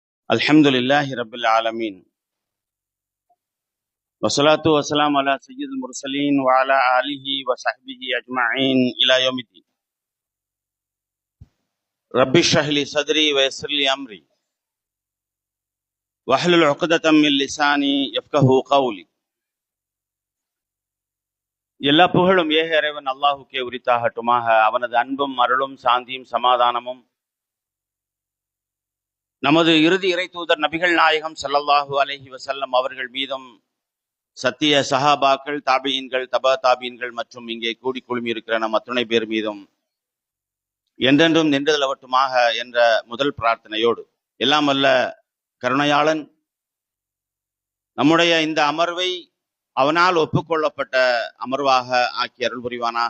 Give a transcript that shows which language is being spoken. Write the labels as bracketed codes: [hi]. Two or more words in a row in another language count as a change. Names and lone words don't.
[ar] الحمد لله رب العالمين والصلاة والسلام على سيد المرسلين وعلى آله وصحبه أجمعين إلى يوم الدين. رب اشرح لي صدري ويسر لي أمري واحلل عقدة من لساني يفقهوا قولي. [ta] எல்லா புகழும் ஏக இறைவன் அல்லாஹுக்கே உரித்தாகட்டுமாக. அவனது அன்பும் அருளும் சாந்தியும் சமாதானமும் நமது இறுதி இறை தூதர் நபிகள் நாயகம் [ar] صلى الله عليه وسلم [ta] அவர்கள் மீதும், சத்திய சஹாபாக்கள், தாபியீன்கள், தபா தாபியீன்கள் மற்றும் இங்கே கூடி குழுமி இருக்கிற நம் அத்துணை பேர் மீதும் என்றென்றும் நின்றதலவட்டுமாக என்ற முதல் பிரார்த்தனையோடு, எல்லாம் வல்ல கருணையாளன் நம்முடைய இந்த அமர்வை அவனால் ஒப்புக்கொள்ளப்பட்ட அமர்வாக ஆக்கி அருள் புரிவானாக.